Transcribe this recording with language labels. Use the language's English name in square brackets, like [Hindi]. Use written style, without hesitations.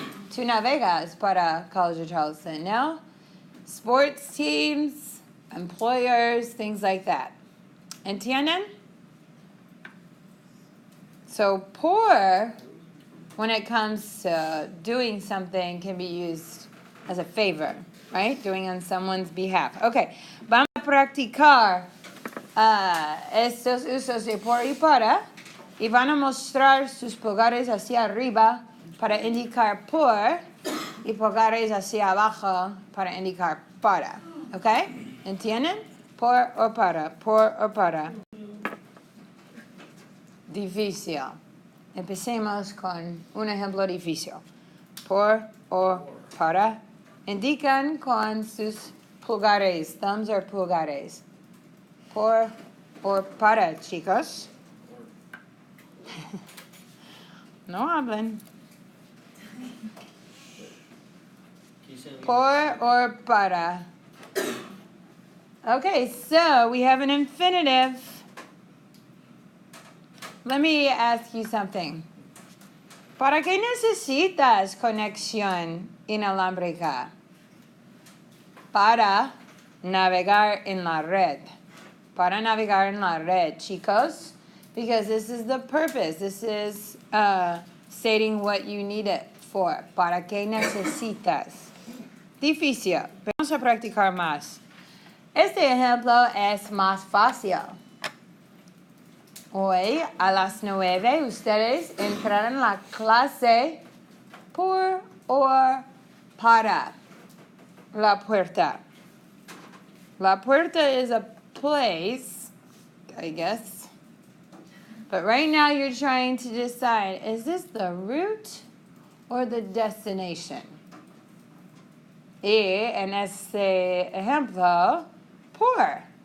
[Spanish] Tú navegas para College of Charleston, no? [English] Sports teams, employers, things like that. [Spanish] ¿Entienden? [English] So por, when it comes to doing something, can be used as a favor, right? Doing on someone's behalf. [Spanish] Okay, vamos a practicar estos usos de por y para, y van a mostrar sus pulgares hacia arriba para indicar por y pulgares hacia abajo para indicar para. Okay? ¿Entienden? Por o para. Difícil. Empecemos con un ejemplo difícil. Por o para. Indican con sus pulgares. Thumbs or pulgares. Por o para, chicos. No hablen. Por or para. [English] Okay, so we have an infinitive. Let me ask you something. [Spanish] ¿Para qué necesitas conexión inalámbrica? Para navegar en la red. Para navegar en la red, chicos. [English] Because this is the purpose. This is stating what you need it for. [Spanish] ¿Para qué necesitas? Difícil. Vamos a practicar más. Este ejemplo es más fácil. Hoy a las 9 ustedes entrarán en la clase por o para la puerta. [English] La puerta is a place, I guess. But right now you're trying to decide, is this the route or the destination? [Spanish] Y en este ejemplo, por.